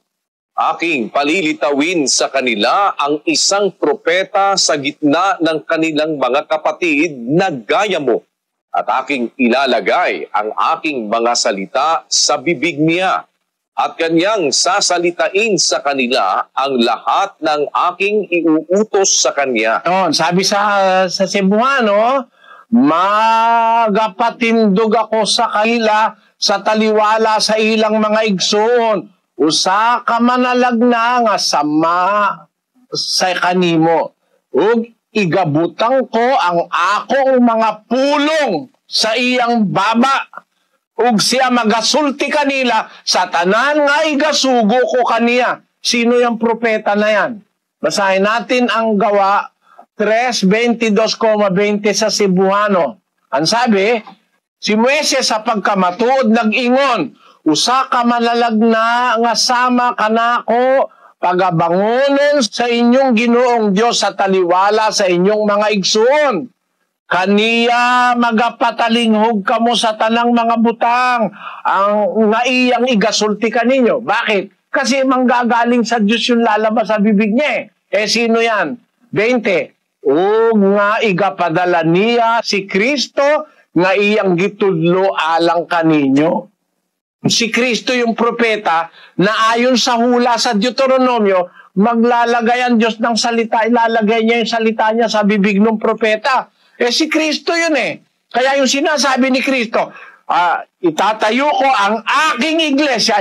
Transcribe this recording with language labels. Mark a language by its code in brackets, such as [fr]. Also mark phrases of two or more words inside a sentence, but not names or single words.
[tl] Aking palilitawin sa kanila ang isang propeta sa gitna ng kanilang mga kapatid na gaya mo, at aking ilalagay ang aking mga salita sa bibig niya, at kanyang sasalitain sa kanila ang lahat ng aking iuutos sa kanya. Sabi sa [ceb] Cebuano, magapatindog ako sa kanila sa taliwala sa ilang mga igsoon, usa ka manalagna nga sama sa kanimo, ug igabutang ko ang akong mga pulong sa iyang baba, ug siya magasulti kanila sa tanan nga igasugo ko kaniya. [tl] Sino yung propeta na yan? Basahin natin ang Gawa 3:22,20 sa Cebuano. Ang sabi, [ceb] si Moises sa pagkamatuod nag-ingon, usa ka manalagna nga sama kanako pagabangonon sa inyong Ginoong Dios sa taliwala sa inyong mga igsoon. Kaniya magapatalinghog kamo sa tanang mga butang ang nga iyang igasulti kaninyo. [tl] Bakit? Kasi manggagaling sa Diyos yung lalabas sa bibig niya. Sino yan? 20. [ceb] O nga igapadala niya si Kristo nga iyang gitudlo alang kaninyo. [tl] Si Kristo yung propeta na ayon sa hula sa Deuteronomio, maglalagay ang Diyos ng salita, ilalagay niya yung salita niya sa bibig ng propeta. Si Kristo yun Kaya yung sinasabi ni Kristo, itatayo ko ang aking iglesia.